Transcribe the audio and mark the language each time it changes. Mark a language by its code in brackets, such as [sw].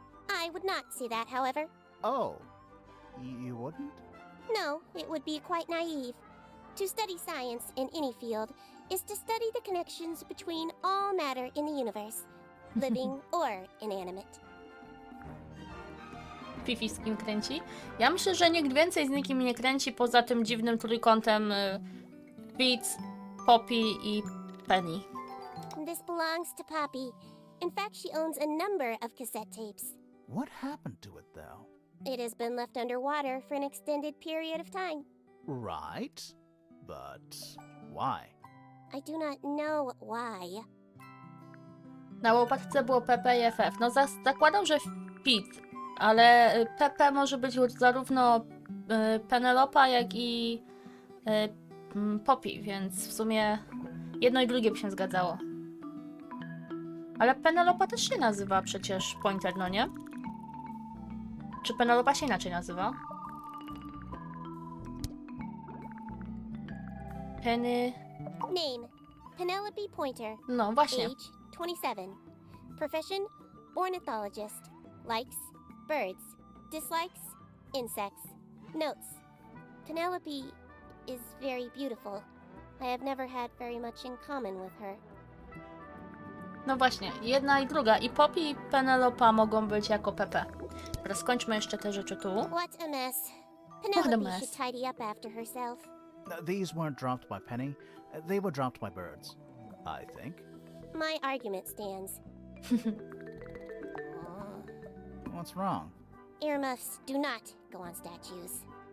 [en] I would not say that, however. Oh. You wouldn't? No, it would be quite naive. To study science in any field is to study the connections between all matter in the universe, living or inanimate. [pl] Fifi z kim kręci? Ja myślę, że nikt więcej z nikim nie kręci poza tym dziwnym trójkątem Fitz, Poppy i Penny. [en] This belongs to Poppy. In fact, she owns a number of cassette tapes. What happened to it, though? It has been left underwater for an extended period of time. Right. But why? I do not know why. [pl] Na łopatce było PP i FF. No zakładam, że Fitz, ale PP może być zarówno Penelopa, jak i Poppy, więc w sumie jedno i drugie by się zgadzało. Ale Penelopa też się nazywa przecież Pointer, no nie? Czy Penelopa się inaczej nazywa? Penny... [en] Name: Penelope Pointer. [pl] No właśnie. [en] Age: 27. Profession: ornithologist. Likes: birds. Dislikes: insects. Notes: Penelope is very beautiful. I have never had very much in common with her. [pl] No właśnie, jedna i druga. I Poppy i Penelopa mogą być jako PP. Teraz skończmy jeszcze te rzeczy tu. [en] What a mess. What a Penelope mess. should tidy up after herself. These weren't dropped by Penny. They were dropped by birds, I think. My argument stands. What's wrong? Earmuffs do not go on statues.